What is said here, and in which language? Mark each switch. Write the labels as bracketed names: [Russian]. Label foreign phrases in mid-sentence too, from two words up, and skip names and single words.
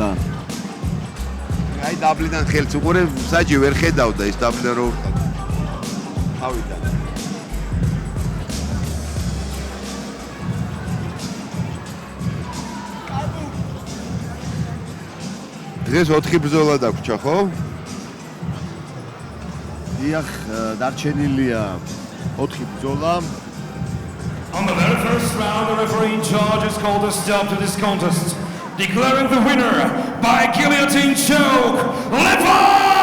[Georgian] აი დაბლიდან ხელს უყურე საჯი ვერ ხედავდა ის დაბლიდან რო ავიდა დღეს 4 ბრძოლა დაგვრჩა ხო? დიახ დარჩენილია 4 ბრძოლა [English] On the very first round, the referee in charge has called a stop to this contest, declaring the winner by guillotine choke, Levan